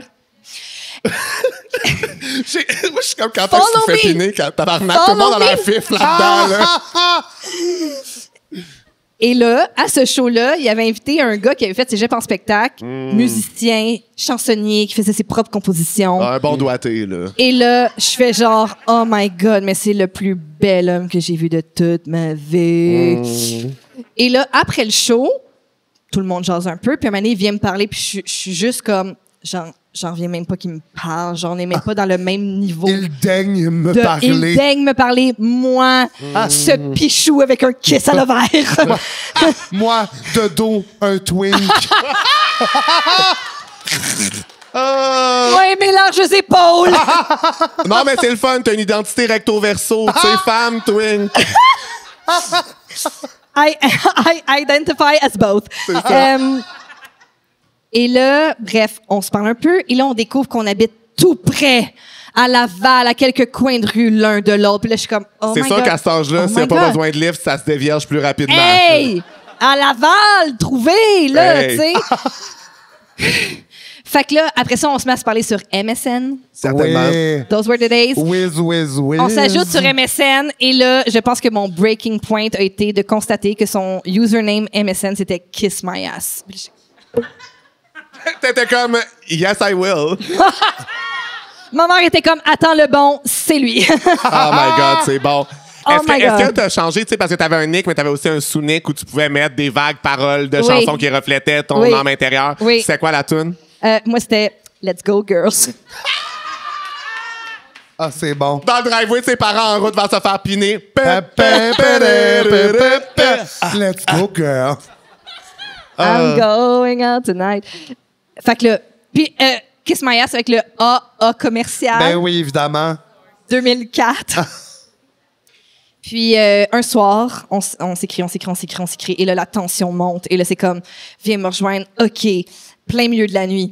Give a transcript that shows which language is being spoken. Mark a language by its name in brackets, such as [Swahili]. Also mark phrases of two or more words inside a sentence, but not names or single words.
[French] Moi, je suis comme quand tu fais piner, quand tabarnak, tout le monde a l'air fif là-dedans. Là. Et là, à ce show-là, il avait invité un gars qui avait fait ses jeux en spectacle, musicien, chansonnier, qui faisait ses propres compositions. Un bon doigté, là. Et là, je fais genre, [English] oh my God, [French] mais c'est le plus bel homme que j'ai vu de toute ma vie. Et là, après le show, tout le monde jase un peu, puis un moment donné, il vient me parler, puis je suis juste comme, j'en reviens même pas qu'il me parle, j'en ai même pas dans le même niveau. Il daigne me parler. Il daigne me parler, moi, ce pichou avec un kiss à l'ovaire. Moi, de dos, un twink. Ouais, mélange les épaules. Non, mais c'est le fun, t'as une identité recto-verso, tu sais, femme, twink. [English] I identify as both. [French] Et là, bref, on se parle un peu. Et là, on découvre qu'on habite tout près, à Laval, à quelques coins de rue l'un de l'autre. Puis là, je suis comme, [English] oh my God. [French] C'est sûr qu'à cet âge-là, s'il n'y a pas besoin de lift, ça se dévierge plus rapidement. Hey! À Laval, trouvé, là, Hey. tu sais. Fait que là, après ça, on se met à se parler sur MSN. Certainement. Oui. [English] Those were the days. Whiz. [French] On s'ajoute sur MSN et là, je pense que mon [English] breaking point [French] a été de constater que son username MSN, c'était Kiss My Ass. T'étais comme, [English] yes, I will. [French] Ma mère était comme, attends le bon, c'est lui. [English] Oh my God, [French] c'est bon. [English] Oh my God. [French] Est-ce que t'as changé, tu sais, parce que t'avais un nick, mais t'avais aussi un sous-nick où tu pouvais mettre des vagues paroles de Oui. chansons qui reflétaient ton Oui. âme intérieure? Oui. C'est quoi la tune? Moi, c'était Let's Go Girls. Ah, c'est bon. Dans le driveway de ses parents en route vers se faire piner. [English] Let's go, girl. I'm going out tonight. [French] Fait que là, puis Kiss My Ass avec le AA commercial. Ben oui, évidemment. 2004. Puis un soir, on s'écrit. Et là, la tension monte. Et là, c'est comme, viens me rejoindre. OK, plein milieu de la nuit.